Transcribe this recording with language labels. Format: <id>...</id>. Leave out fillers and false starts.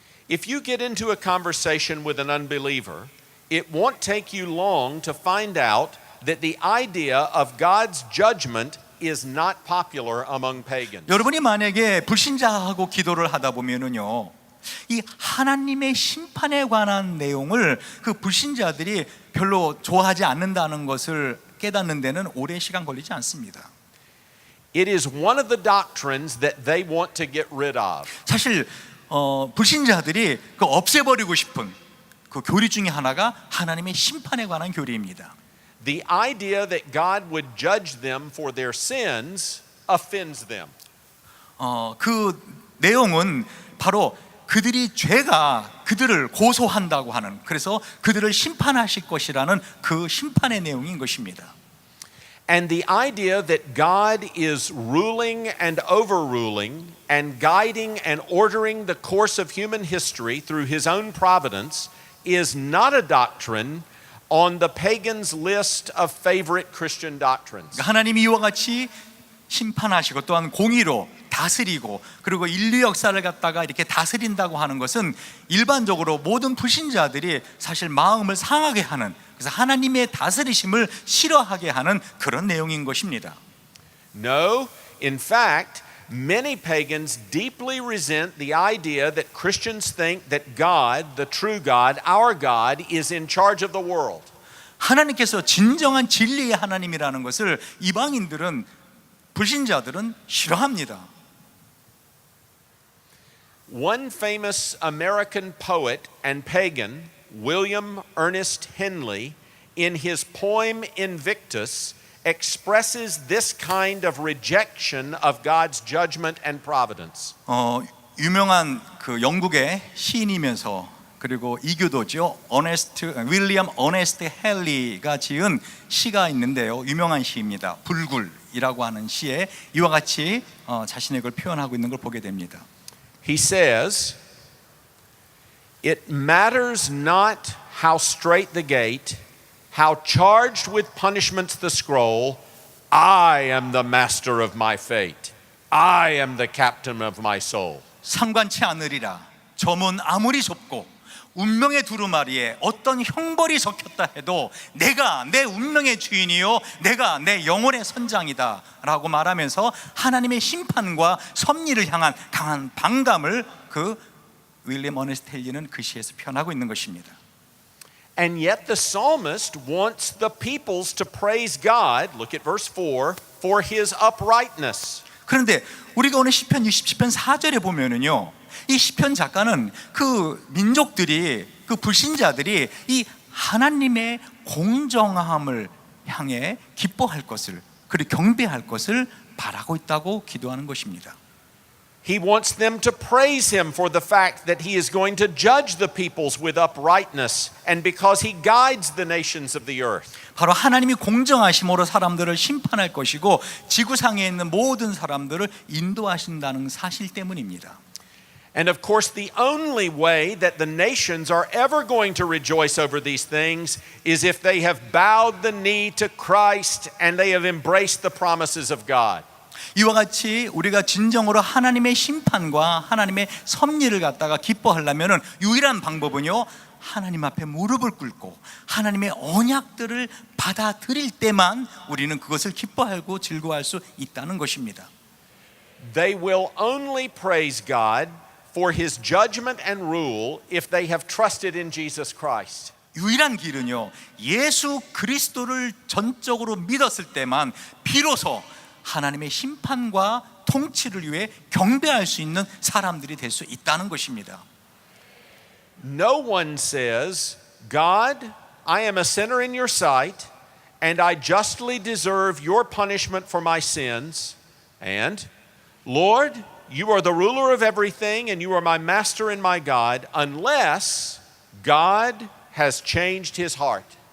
<en>If you get into a conversation with an unbeliever, it won't take you long to find out that the idea of God's judgment is not popular among pagans.</en> <ko>여러분이 만약에 불신자하고 기도를 하다 보면은요, 이 하나님의 심판에 관한 내용을 그 불신자들이 별로 좋아하지 않는다는 것을 깨닫는 데는 오랜 시간 걸리지 않습니다.</ko> <en>It is one of the doctrines that they want to get rid of.</en> <ko>사실 불신자들이 그 없애버리고 싶은 그 교리 중에 하나가 하나님의 심판에 관한 교리입니다.</ko> <en>The idea that God would judge them for their sins offends them.</en> <ko>그 내용은 바로 그들이 죄가 그들을 고소한다고 하는, 그래서 그들을 심판하실 것이라는 그 심판의 내용인 것입니다.</ko> <en>And the idea that God is ruling and overruling and guiding and ordering the course of human history through his own providence is not a doctrine on the pagan's list of favorite Christian doctrines.</en> <ko>하나님이 이와 같이 심판하시고 또한 공의로 다스리고 그리고 인류 역사를 갖다가 이렇게 다스린다고 하는 것은 일반적으로 모든 불신자들이 사실 마음을 상하게 하는, 그래서 하나님의 다스리심을 싫어하게 하는 그런 내용인 것입니다.</ko> <en>No, in fact, many pagans deeply resent the idea that Christians think that God, the true God, our God, is in charge of the world.</en> <ko>하나님께서 진정한 진리의 하나님이라는 것을 이방인들은, 불신자들은 싫어합니다.</ko> <en>One famous American poet and pagan, William Ernest Henley, in his poem Invictus, expresses this kind of rejection of God's judgment and providence.</en> <ko>유명한 그 영국의 시인이면서 그리고 이교도죠, 윌리엄 어네스트 헨리가 지은 시가 있는데요, 유명한 시입니다. 불굴이라고 하는 시에 이와 같이 자신의 걸 표현하고 있는 걸 보게 됩니다.</ko> <en>He says, "It matters not how strait the gate, how charged with punishments the scroll. I am the master of my fate. I am the captain of my soul."</en> <ko>상관치 않으리라. 점은 아무리 좁고 운명의 두루마리에 어떤 형벌이 섞였다 해도 내가 내 운명의 주인이요, 내가 내 영혼의 선장이다 라고 말하면서 하나님의 심판과 섭리를 향한 강한 반감을 그 윌리엄 어네스트 헨리는 그 시에서 표현하고 있는 것입니다.</ko> <en>And yet the psalmist wants the peoples to praise God, look at verse 4, for his uprightness.</en> <ko>그런데 우리가 오늘 시편 67편 4절에 보면은요, 이 시편 작가는 그 민족들이, 그 불신자들이 이 하나님의 공정함을 향해 기뻐할 것을, 그리고 경배할 것을 바라고 있다고 기도하는 것입니다.</ko> <en>He wants them to praise him for the fact that he is going to judge the peoples with uprightness and because he guides the nations of the earth.</en> <ko>바로 하나님이 공정하심으로 사람들을 심판할 것이고 지구상에 있는 모든 사람들을 인도하신다는 사실 때문입니다.</ko> <en>And of course, the only way that the nations are ever going to rejoice over these things is if they have bowed the knee to Christ and they have embraced the promises of God.</en> <ko>이와 같이 우리가 진정으로 하나님의 심판과 하나님의 섭리를 갖다가 기뻐하려면 유일한 방법은요, 하나님 앞에 무릎을 꿇고 하나님의 언약들을 받아들일 때만 우리는 그것을 기뻐하고 즐거워할 수 있다는 것입니다.</ko> <en>They will only praise God for his judgment and rule if they have trusted in Jesus Christ.</en> <ko>유일한 길은요, 예수 그리스도를 전적으로 믿었을 때만 비로소 하나님의 심판과 통치를 위해 경배할 수 있는 사람들이 될 수 있다는 것입니다.</ko> <en>No one says, God, I am a sinner in your sight, and I justly deserve your punishment for my sins, and Lord, you are the ruler of everything, and you are my master and my God, unless God has changed his heart.</en>